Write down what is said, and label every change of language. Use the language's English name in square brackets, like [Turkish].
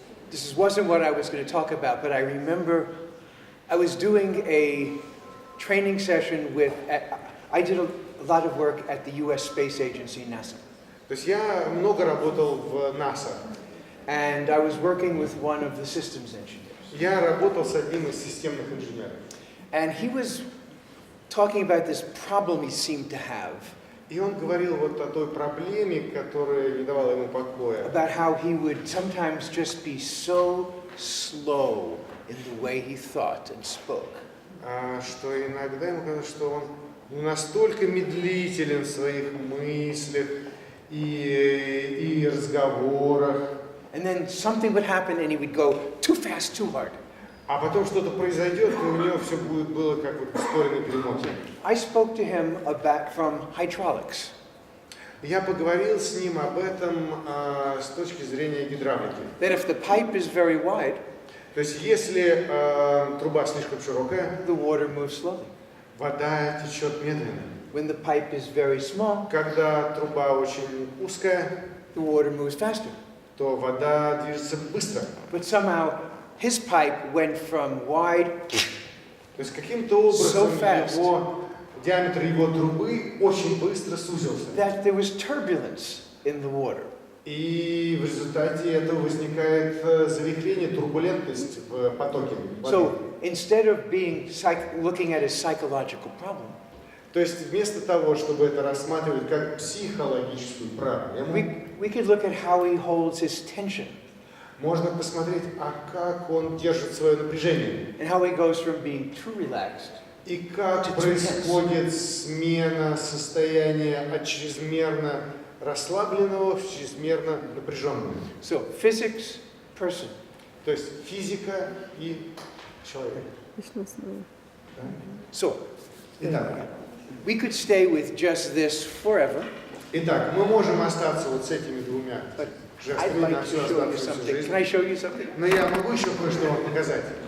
[English] This wasn't what I was going to talk about, but I remember I was doing a training session I did a lot of work at the US Space Agency, NASA. [Russian] То есть я много работал в НАСА. [English] And I was working with one of the systems engineers. [Russian] Я работал с одним из системных инженеров. [English] And he was talking about this problem he seemed to have. [Russian] И он говорил вот о той проблеме, которая не давала ему покоя. [English] About how he would sometimes just be so slow in the way he thought and spoke. [Russian] Что иногда ему казалось, что он настолько медлителен в своих мыслях и разговорах. [English] And then something would happen and he would go too fast, too hard. [Russian] А потом что-то произойдет, и у него все было как вот ускоренный перемотка. [English] I spoke to him from hydraulics. [Russian] Я поговорил с ним об этом с точки зрения гидравлики. [English] That if the pipe is very wide, [Russian] то есть если труба слишком широкая, [English] the water moves slowly. [Russian] Вода течет медленно. [English] When the pipe is very small, [Russian] когда труба очень узкая, [English] the water moves faster. [Russian] То вода движется быстро. [English] But somehow his pipe went from wide [Russian] То есть каким-то образом диаметр его трубы очень быстро сузился. [English] That there was turbulence in the water. [Russian] И в результате этого возникает завихрение, турбулентность в потоке воды. [English] So instead of looking at a psychological problem, [Russian] то есть вместо того, чтобы это рассматривать как психологическую проблему, [English] we could look at how he holds his tension. [Russian] Можно посмотреть, как он держит свое напряжение. [English] And how he goes from being too relaxed. [Russian] И как происходит смена состояния от чрезмерно расслабленного в чрезмерно напряженного. [English] So physics, person. [Russian] То есть физика и человек. [English] So, we could stay with just this forever. [Russian] Итак, мы можем остаться вот с этими двумя [English] I'd like to show you something. Can I show you something? [Russian] Но я могу еще кое-что вам показать.